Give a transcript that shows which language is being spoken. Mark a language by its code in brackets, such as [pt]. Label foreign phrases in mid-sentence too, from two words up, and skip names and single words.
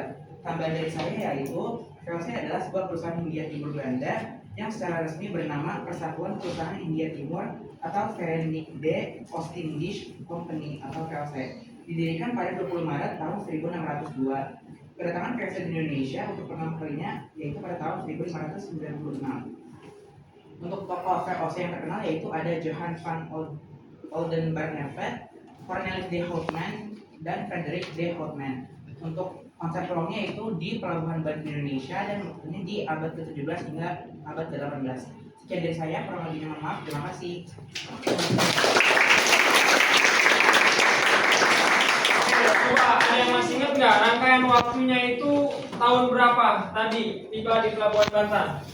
[id] Tambahan dari saya yaitu VOC adalah sebuah perusahaan Hindia Timur Belanda yang secara resmi bernama Persatuan Perusahaan Hindia Timur atau Verenigde Oostindische Compagnie atau VOC. Didirikan pada 20 Maret tahun 1602. Kedatangan VOC di Indonesia untuk pertama kalinya yaitu pada tahun 1596. Untuk tokoh VOC yang terkenal yaitu ada Johan van Oldenbarneveldt, Cornelis de Houtman, dan Frederik de Houtman. Untuk konsep ruangnya itu di Pelabuhan Bali Indonesia dan waktunya di abad ke-17 hingga abad ke-18. Sekian dari saya, kurang lebihnya mohon maaf. Terima kasih. Coba ada yang masih ingat nggak rangkaian waktunya itu tahun berapa tadi tiba di Pelabuhan Banten?